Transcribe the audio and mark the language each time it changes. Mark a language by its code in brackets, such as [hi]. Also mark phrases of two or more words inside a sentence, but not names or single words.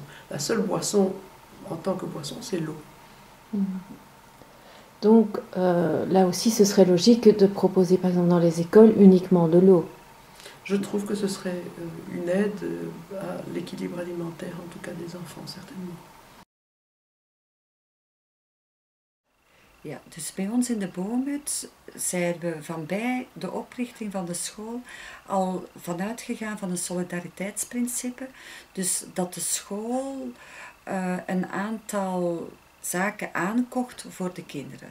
[fr] La seule boisson en tant que boisson, c'est l'eau. Donc là aussi, ce serait logique de proposer par exemple dans les écoles uniquement de l'eau. je trouve que ce serait une aide à l'équilibre alimentaire, en tout cas des enfants, certainement. [nl] Ja, dus bij ons in de Boomhut zijn we van bij de oprichting van de school al vanuit gegaan van een solidariteitsprincipe. Dus dat de school een aantal zaken aankocht voor de kinderen.